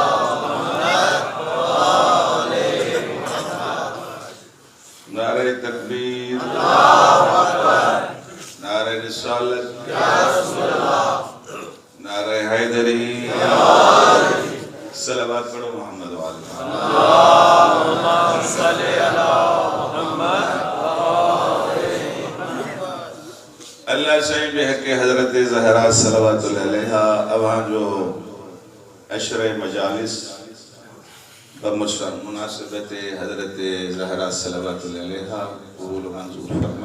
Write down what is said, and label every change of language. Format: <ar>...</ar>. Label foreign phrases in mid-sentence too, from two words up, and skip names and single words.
<ur>محمد نعرۂ تکبیر</ur> <ar>الله أكبر</ar> <ur>نعرۂ رسالت</ur> <ar>يا رسول الله</ar> <ur>نعرۂ حیدری یا صلوات پڑھو محمد والے</ur> <ar>اللهم صل على محمد</ar> <sd>الله سائين بحق حضرت زهرا</sd> <ar>صلوات عليها</ar> <sd>اوهان جو عشرہ مجالس بمناسبت حضرت زهرا</sd> <ar>صلوات عليها</ar> <sd>قبول منظور فرما.</sd>